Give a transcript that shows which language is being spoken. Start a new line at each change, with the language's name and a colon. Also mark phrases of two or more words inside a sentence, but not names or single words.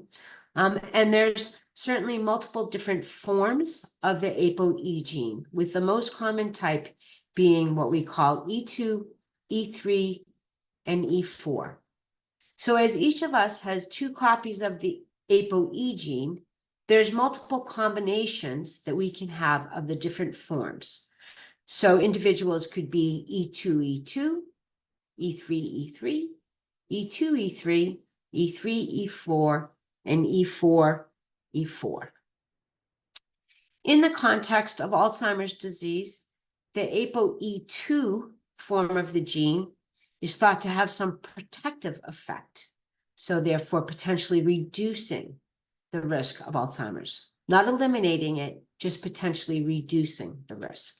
English: And there's certainly multiple different forms of the ApoE gene, with the most common type being what we call E2, E3, and E4. So as each of us has 2 copies of the ApoE gene, there's multiple combinations that we can have of the different forms. So individuals could be E2, E2, E3, E3, E2, E3, E3, E4, and E4, E4. In the context of Alzheimer's disease, the ApoE2 form of the gene is thought to have some protective effect. So therefore potentially reducing the risk of Alzheimer's, not eliminating it, just potentially reducing the risk.